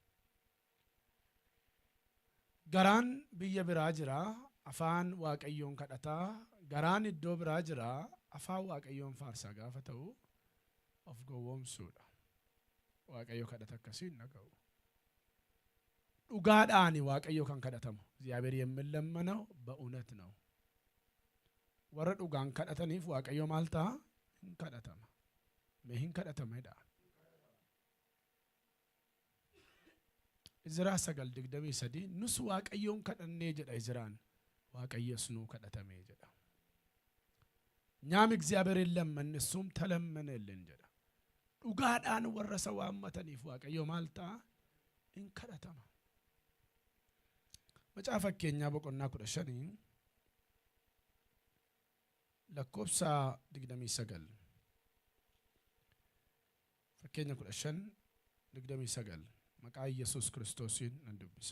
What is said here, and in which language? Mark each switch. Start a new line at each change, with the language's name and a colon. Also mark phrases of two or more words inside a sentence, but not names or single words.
Oromo: Garaan biyya biraa jira. Afaan waaqayyoon kadhataa. Garaan iddoo biraa jira. Afaan waaqayyoon faarsaa gaafa ta'u of gowwoomsuudha. Waaqayyo kadhata akkasiin dhaga'u. dhugaadhaan waaqayyo kan kadhatamu
Amharic: እግዚአብሔር የሚለመነው በእውነት ነው።
Oromo: warra dhugaan kadhataniif waaqayyo maal ta'a? hin kadhatama. Mee hin kadhatameedha. Izraa 9:23 nus waaqayyoon kadhannee jedha Izraan. waaqayyos nuu kadhatamee jedha.
Amharic: እኛም እግዚአብሔርን ለመንን እሱም ተለመነልን
Oromo: jedha. dhugaadhaan warra isa waammataniif waaqayyo maal ta'a? hin kadhatama. Macaafa keenyaa boqonnaa 15 lakkoofsa 29 fakkeenya 15:29 maqaa Yesuus Kiristoosiin nan dubbisa.